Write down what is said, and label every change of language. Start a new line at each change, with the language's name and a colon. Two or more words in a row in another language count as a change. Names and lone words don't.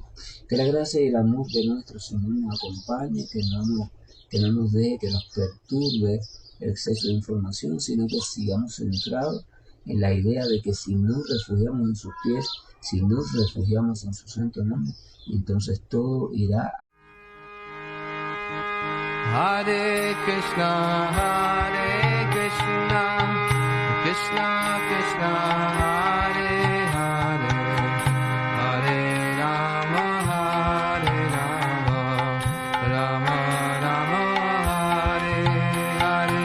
Spanish: Que la gracia y el amor de nuestro Señor nos acompañe, que no nos deje, que nos perturbe el exceso de información, sino que sigamos centrados en la idea de que si nos refugiamos en sus pies, si nos refugiamos en su santo nombre, entonces todo irá.
Sanskrit: Hare Krishna, Krishna Krishna, Hare Hare, Hare Rama, Rama Rama, Hare Hare.